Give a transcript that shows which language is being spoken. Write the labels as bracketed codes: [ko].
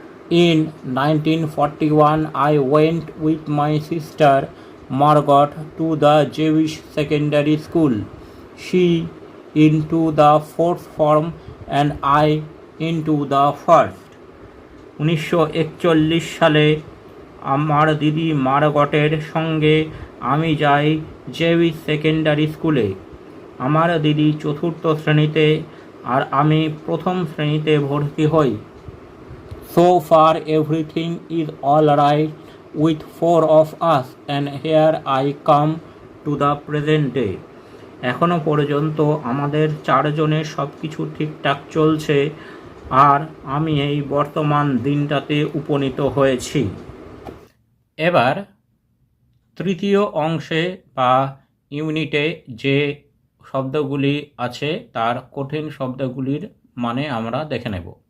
[en] In 1941, I went with my sister Margot to the Jewish secondary school. She into the fourth form and I into the first. [bn] 1941 সালে আমার দিদি মার্গটের সঙ্গে আমি যাই জেউইশ secondary স্কুলে। আমার দিদি চতুর্থ শ্রেণীতে আর আমি প্রথম শ্রেণীতে ভর্তি হই। [en] So far everything is all right with four of us and here I come to the present day. [bn] এখনো পর্যন্ত আমাদের চারজনের সব কিছু ঠিকঠাক চলছে আর আমি এই বর্তমান দিনটাতে উপনীত হয়েছি। এবার তৃতীয় অংশে বা ইউনিটে যে শব্দগুলি আছে তার কঠিন শব্দগুলির মানে আমরা দেখে নেব।